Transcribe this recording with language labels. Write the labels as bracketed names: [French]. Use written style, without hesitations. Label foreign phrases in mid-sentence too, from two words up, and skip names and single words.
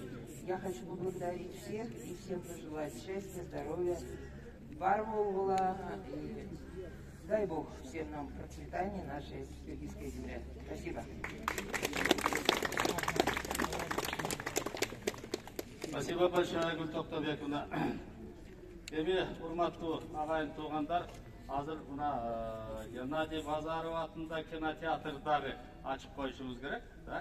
[Russian] Я хочу поблагодарить всех и всем пожелать счастья, здоровья, бармулла и дай Бог всем нам процветания нашей киргизской земли. Спасибо. Спасибо большое, Гүл Токтабековна. [Kyrgyz] Эми, урматтуу агайын туугандар, азыр мына Геннадий Базаров атында кинотеатрдагы ачып коюшубуз керек. [Russian] Так?